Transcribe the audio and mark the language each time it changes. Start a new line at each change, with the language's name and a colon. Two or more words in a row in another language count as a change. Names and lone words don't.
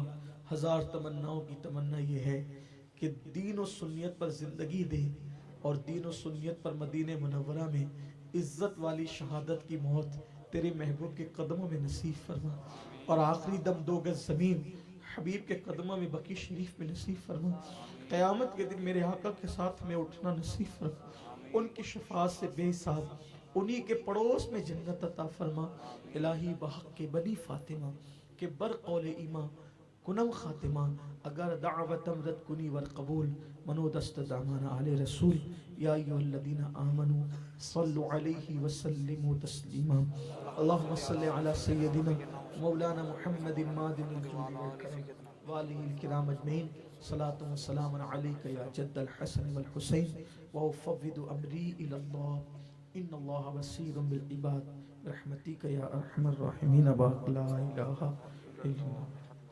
Urdu: ہزار تمناؤں کی تمنا یہ ہے کہ دین و سنیت پر زندگی دے اور دین و سنیت پر مدینہ منورہ میں عزت والی شہادت کی موت تیرے محبوب کے قدموں میں نصیب فرما اور آخری دم 2 گز زمین حبیب کے قدموں میں بقی شریف میں نصیب فرما۔ قیامت کے دن میرے آقا کے ساتھ میں اٹھنا نصیب فرما، ان کی شفاعت سے بے حساب انہی کے پڑوس میں جنت عطا فرما۔
Persian: الہی بحق کے بنی فاطمہ کے بر قول ایمان کنم خاتمہ اگر دعوتم رد کنی ور قبول منو دست دامانا علی رسول
Arabic: یا ایوہ الذین آمنوا صلو علیہ وسلموا تسلیما اللہم صلی علی سیدنا مولانا محمد مادن الجود والکرم وآلہ الکرام اجمعین صلاة و سلام علیک یا جد الحسن والحسین وافوض امری الاللہ ان اللہ بصیر بالعباد برحمتک یا ارحم الراحمین باق لا الہ الا اللہ.